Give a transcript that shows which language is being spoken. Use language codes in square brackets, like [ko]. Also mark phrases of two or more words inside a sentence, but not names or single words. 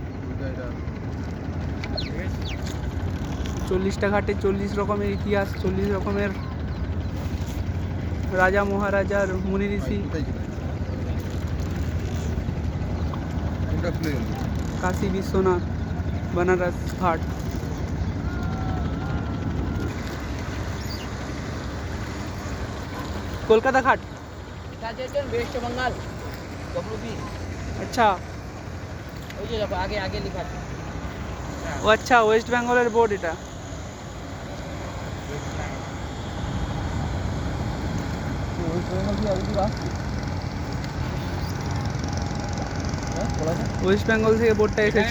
[bn] 40টা ঘাটে 40 রকমের ইতিহাস, 40 রকমের রাজা মহারাজার মুনি ঋষি। কোনটা খুলে গেল? [hi] কাশী বিশ্বনাথ बनारस घाट। कोलकाता घाट। वेस्ट बंगाल डब्ल्यूबी। अच्छा [bn] ওই যে আগে আগে লেখা আছে। ও আচ্ছা ওয়েস্ট বেঙ্গলের বোর্ড এটা। ওয়েস্ট বেঙ্গল থেকে বোর্ডটা এসেছে।